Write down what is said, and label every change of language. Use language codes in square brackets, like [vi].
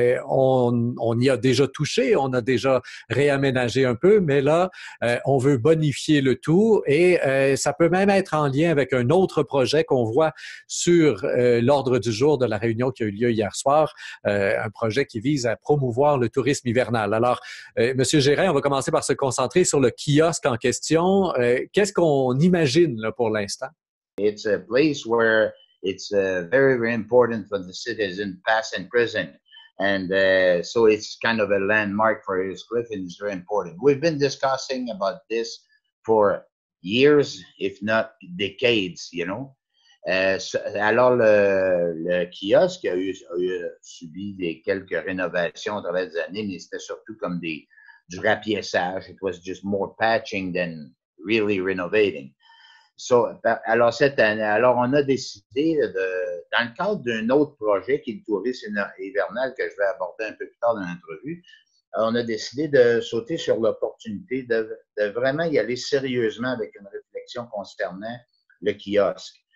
[fr] On y a déjà touché, on a déjà réaménagé un peu, mais là, on veut bonifier le tout et ça peut même être en lien avec un autre projet qu'on voit sur l'ordre du jour de la réunion qui a eu lieu hier soir, un projet qui vise à promouvoir le tourisme hivernal. Alors, Monsieur Gérin, on va commencer par se concentrer sur le kiosque en question. Qu'est-ce qu'on imagine là, pour l'instant? [en] It's a place where it's very, very important for the citizen, past and present. And so it's kind of a landmark for Ayerscliffe and it's very important. We've been discussing about this for years, if not decades, you know. [fr] Alors, le kiosque a subi quelques rénovations à travers les années, mais c'était surtout comme du rapiessage. [en] It was just more patching than really renovating. [fr] So, alors, cette année, alors on a décidé, dans le cadre d'un autre projet qui est le tourisme hivernal que je vais aborder un peu plus tard dans l'entrevue, on a décidé de sauter sur l'opportunité de vraiment y aller sérieusement avec une réflexion concernant le kiosque.